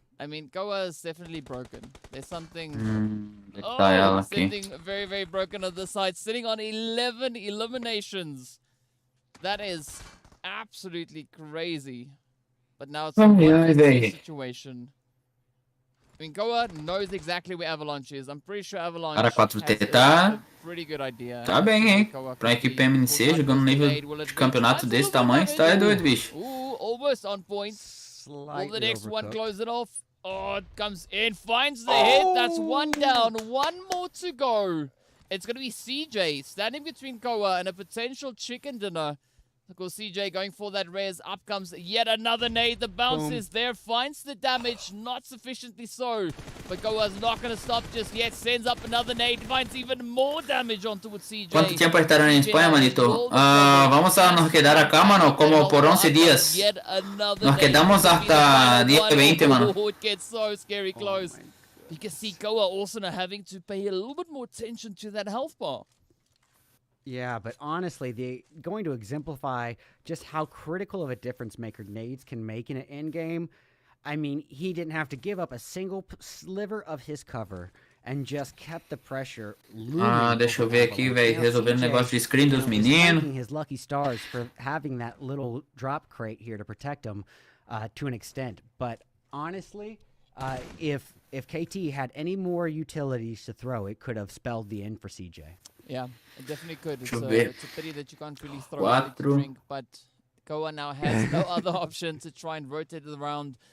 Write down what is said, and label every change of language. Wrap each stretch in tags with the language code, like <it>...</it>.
<en>I mean, Goa is definitely broken. There's something... something very, very broken on this side. Sitting on 11 eliminations. That is absolutely crazy. But now it's a situation. I mean, Goa knows exactly where Avalanche is. I'm pretty sure Avalanche Para 4T has a pretty good idea.</en> <pt>Tá bem, hein? Pra equipe MNC, jogando um nível de campeonato desse tamanho, você tá doido, bicho.</pt> <en>Ooh, almost on point. slightly Will the next one overcooked. close it off? Oh, it comes in, finds the hit. That's one down, one more to go. It's going to be CJ standing between Koa and a potential chicken dinner. Of course, CJ going for that res. Up comes yet another nade. The bounce is there. Finds the damage. Not sufficiently so. But Koa's not going to stop just yet. Sends up another nade. Finds even more damage onto CJ.</en> <es>¿Cuánto tiempo estarán en España, manito? Vamos a nos quedar acá, mano, como por 11 días. Nos quedamos hasta día 20, mano.</es> <en>It gets so scary close. You can see Koa also now having to pay a little bit more attention to that health bar. Yeah, but honestly, they're going to exemplify just how critical of a difference maker nades can make in an endgame. I mean, he didn't have to give up a single sliver of his cover and just kept the pressure looming.</en> <pt>Deixa eu ver aqui, velho, resolvendo o negócio de screen dos meninos.</pt> <en>His lucky stars for having that little drop crate here to protect him to an extent. But honestly, if KT had any more utilities to throw, it could have spelled the end for CJ. Yeah, it definitely could. It's a pity that you can't really throw it to drink, but Koa now has no other option to try and rotate it around.</en>